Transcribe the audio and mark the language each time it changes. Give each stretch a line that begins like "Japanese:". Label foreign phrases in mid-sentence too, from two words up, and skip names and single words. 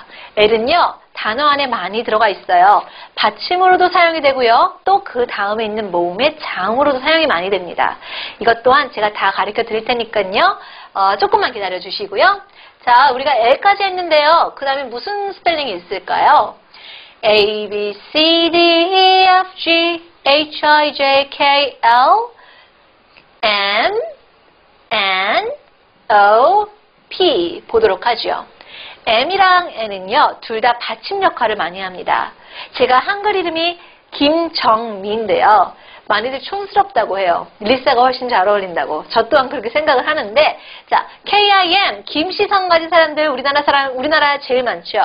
Korean: L은요, 단어 안에 많이 들어가 있어요. 받침으로도 사용이 되고요. 또 그 다음에 있는 모음의 장으로도 사용이 많이 됩니다. 이것 또한 제가 다 가르쳐 드릴 테니까요. 조금만 기다려 주시고요. 자, 우리가 L까지 했는데요. 그 다음에 무슨 스펠링이 있을까요?
English: A, B, C, D, E, F, G, H, I, J, K, L, M, N, O,
Korean: P 보도록 하죠. M이랑 N은요, 둘 다 받침 역할을 많이 합니다. 제가 한글 이름이 김정미인데요. 많이들 촌스럽다고 해요. 리사가 훨씬 잘 어울린다고. 저 또한 그렇게 생각을 하는데, 자, KIM, 김씨성 가진 사람들 우리나라에 제일 많죠.